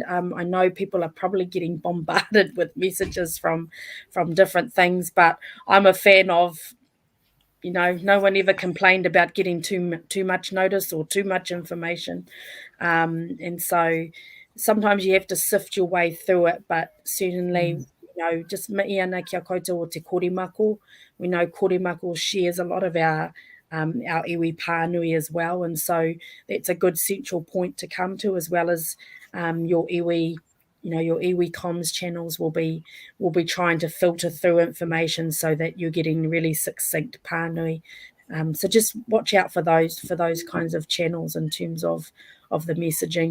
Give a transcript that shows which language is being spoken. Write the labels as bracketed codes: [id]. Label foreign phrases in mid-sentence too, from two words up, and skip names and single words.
[en] I know people are probably getting bombarded with messages from different things, but I'm a fan of, you know, no one ever complained about getting too much notice or too much information. And so sometimes you have to sift your way through it, but certainly, you know, just Liana [mi] kia koutou o te korimako. [en] We know korimako shares a lot of our iwi pānui as well. And so that's a good central point to come to, as well as your iwi, you know, your iwi comms channels will be trying to filter through information so that you're getting really succinct pānui. So just watch out for those kinds of channels in terms of the messaging.